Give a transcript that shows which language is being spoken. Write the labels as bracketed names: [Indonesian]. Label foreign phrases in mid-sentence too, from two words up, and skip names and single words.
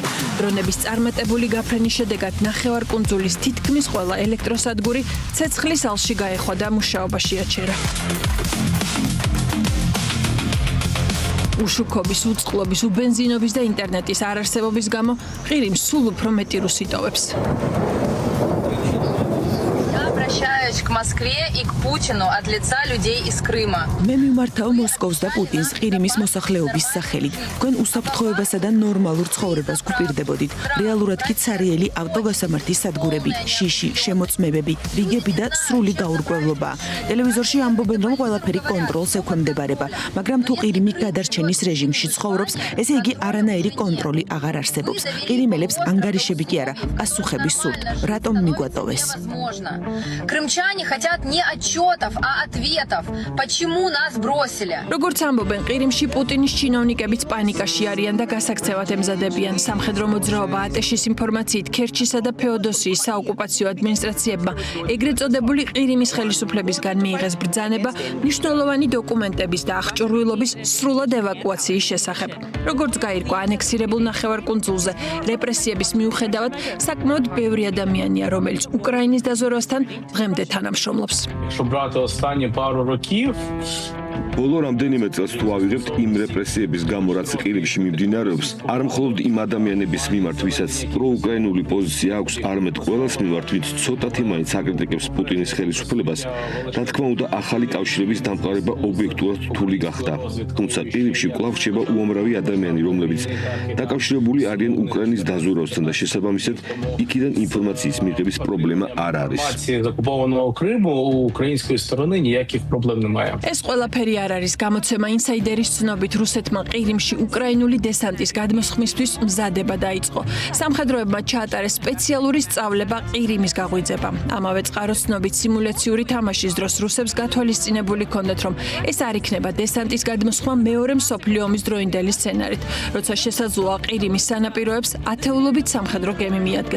[Georgian] დრონების წარმატებული გაფრენის შედეგად ნახევარკუნძულის თითქმის ყველა ელექტროსადგური ცეცხლის ალში გაეხვა და მუშაობაში აჩერა. უშუქობის, უწყლობის, უბენზინობის და ინტერნეტის არარსებობის გამო ყირიმს სულ უფრო მეტი რუსი ტოვებს. [Russian] Обращаюсь к Москве и к Путину от лица людей из Крыма. [Georgian] მე მიმართავ მოსკოვს და პუტინს ყირიმის მოსახლეობის სახელით. თქვენ უსაფრთხოებასა და ნორმალურ ცხოვრებას გვპირდებოდით. რეალურად კი ცარიელი ავტოგასამართის სადგურები, შიში, შემოწმებები, რიგები და სრული გაურკვევლობა. ტელევიზორში ამბობენ, რომ ყველაფერი კონტროლს ექვემდებარება, მაგრამ თუ ყირიმი გადარჩენის რეჟიმში ცხოვრობს, ესე იგი არანაირი კონტროლი აღარ არსებობს. ყირიმელებს ანგარიშები კი არა, პასუხები სურთ. რატომ მიგვატოვეს? [Russian] Крымчане россияне хотят не отчетов, а ответов. Почему нас бросили? [Georgian] როგორც ამბობენ, ყირიმში პუტინის ჩინოვნიკებიც პანიკაში არიან და გასაქცევად ემზადებიან. სამხედრო მოძრაობა ატეშის ინფორმაციით ქერჩისა და ფეოდოსიის საოკუპაციო ადმინისტრაციებმა ეგრეთ წოდებული ყირიმის ხელისუფლებისგან მიიღეს ბრძანება მნიშვნელოვანი დოკუმენტების და აღჭურვილობის სრულად ევაკუაციის შესახებ. როგორც გაირკვა ანექსირებულ ნახევარკუნძულზე, რეპრესიების მიუხედავად საკმაოდ ბევრი ადამიანია, რომელიც უკრაინის დაზვერვასთან დღემდე თანამშრომლობს. [Ukrainian] Якщо брати останні пару років, [Georgian] ბოლო რამდენიმე წელს თუ ავიღებთ იმ რეპრესიების გამო, რაც ყირიმში მიმდინარეობს, არ მხოლოდ იმ ადამიანების მიმართ, ვისაც პროუკრაინული პოზიცია აქვს, არამედ ყველას მიმართ, ვინც ცოტათი მაინც აკრიტიკებს პუტინის ხელისუფლებას, რა თქმა უნდა, ახალი კავშირების დამყარება ობიექტურად რთული გახდა. თუმცა ყირიმში კვლავ რჩება უამრავი ადამიანი, რომლებიც დაკავშირებული არიან უკრაინის დაზვერვასთან და შესაბამისად, იქიდან ინფორმაციის მიღების პრობლემა არ არის. [Ukrainian] з окупованого Криму у української сторони ніяких проблем немає. [Georgian] ეს ყველაფერი არ არის გამოცემა ინსაიდერის ცნობით რუსეთმა ყირიმში უკრაინული დესანტის გადმოსხმისთვის მზადება დაიწყო. სამხედროებმა ჩაატარეს სპეციალური სწავლება ყირიმის გაღვიძება. ამავე წყაროს ცნობით სიმულაციური თამაშის დროს რუსებს გათვალისწინებული ჰქონდათ, რომ ეს არ იქნება დესანტის გადმოსხმა მეორე მსოფლიო ომის დროინდელი სცენარით, როცა შესაძლოა ყირიმის სანაპიროებს ათეულობით სამხედრო გემი მიადგეს.